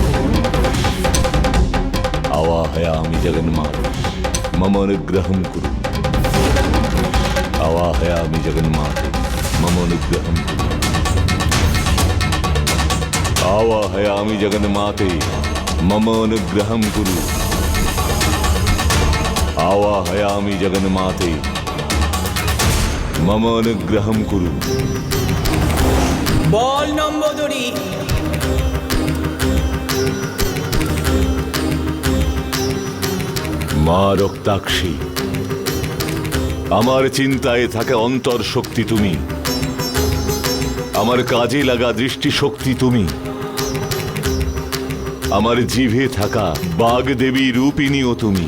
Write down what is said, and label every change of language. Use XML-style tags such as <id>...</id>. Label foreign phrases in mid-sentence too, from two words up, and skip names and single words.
<sa>आवाहयामि जगन्माते मम अनुग्रहं कुरु आवाहयामि जगन्माते मम अनुग्रहं कुरु आवाहयामि जगन्माते मम अनुग्रहं कुरु आवाहयामि जगन्माते मम अनुग्रहं कुरु।</sa> <bn>বল নম্বদরি। মা রক্তাক্ষী, আমার চিন্তায় থাকা অন্তর শক্তি তুমি, আমার কাজে লাগা দৃষ্টি শক্তি তুমি, আমার জিভে থাকা বাগদেবী রূপিণীও তুমি।</bn>